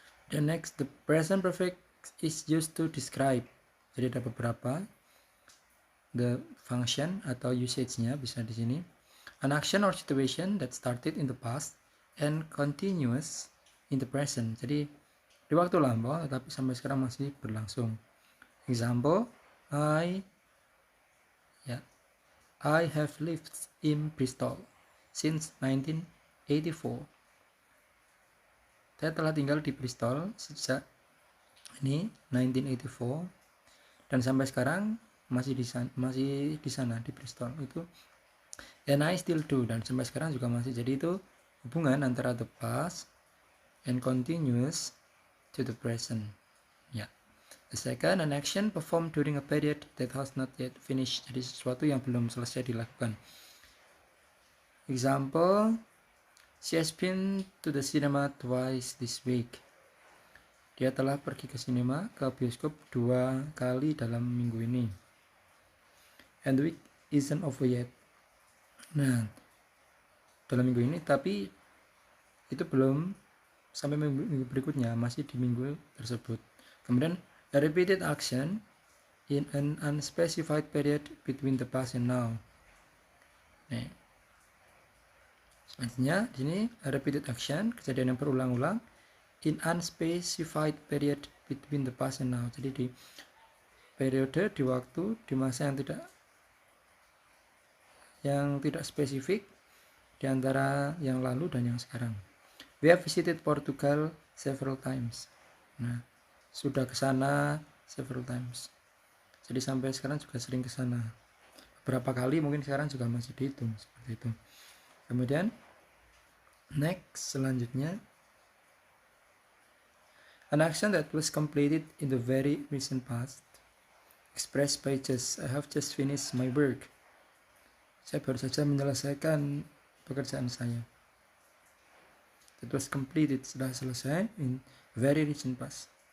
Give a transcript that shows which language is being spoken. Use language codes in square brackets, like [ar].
[en] The next, the present perfect is used to describe. [id] Jadi ada beberapa [en] the function [id] atau usage-nya bisa di sini. [en] An action or situation that started in the past and continuous in the present. [id] Jadi di waktu lampau tetapi sampai sekarang masih berlangsung. [en] Example, I have lived in Bristol since 1984. [id] Saya telah tinggal di Bristol sejak ini 1984 dan sampai sekarang masih di sana di Bristol itu. [en] And I still do, [id] dan sampai sekarang juga masih. Jadi itu hubungan antara [en] the past and continuous to the present. [id] Ya. [en] The second, an action performed during a period that has not yet finished. [id] Jadi sesuatu yang belum selesai dilakukan. [en] Example, she has been to the cinema twice this week. [id] Dia telah pergi ke sinema, ke bioskop 2 kali dalam minggu ini. [en] And the week isn't over yet. [id] Nah, dalam minggu ini, tapi itu belum sampai minggu berikutnya, masih di minggu tersebut. Kemudian [en] a repeated action in an unspecified period between the past and now. [id] Nih. Selanjutnya di sini [en] a repeated action, [id] kejadian yang berulang-ulang [en] in unspecified period between the past and now. [id] Jadi di periode, di waktu, di masa yang tidak spesifik di antara yang lalu dan yang sekarang. [en] We have visited Portugal several times. [id] Nah, sudah ke sana [en] several times. [id] Jadi sampai sekarang juga sering ke sana. Berapa kali mungkin sekarang juga masih dihitung seperti itu. Kemudian [en] next, [id] selanjutnya, [en] an action that was completed in the very recent past, expressed by just I have just finished my work. [id] Saya baru saja menyelesaikan pekerjaan saya. [en] That was completed, [id] sudah selesai [en] in very recent past.